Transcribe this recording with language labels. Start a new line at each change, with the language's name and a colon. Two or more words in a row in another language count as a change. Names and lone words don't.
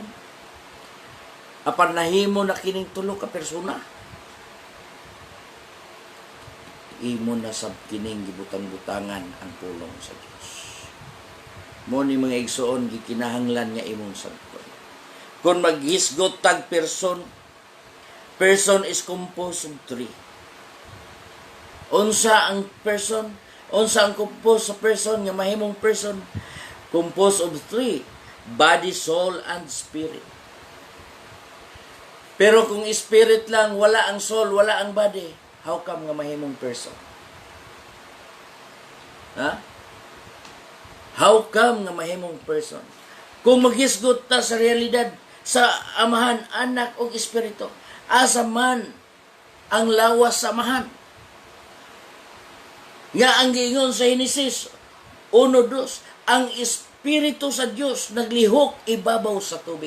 Cebuano: Apan nahimo na kining tulo ka persona. Imo na sab kining gibutang-butangan ang pulong sa Dios. Mo ni mga igsoon gikinahanglan nga imong sabton. Kung maghisgot tag
English: person is composed of three.
Cebuano: Unsa ang person? Unsa ang composed sa person nga mahimong person?
English: Composed of three: body, soul, and spirit.
Cebuano: Pero kung spirit lang, wala ang soul, wala ang body,
English: how come
Cebuano: nga mahimong person? Ha?
English: How come
Cebuano: nga mahimong person? Kung maghisgot ta sa realidad, sa amahan, anak o espiritu, asa man ang lawas sa amahan. Nga ang giingon sa Genesis 1:2, ang espiritu sa Dios naglihok ibabaw sa tubig.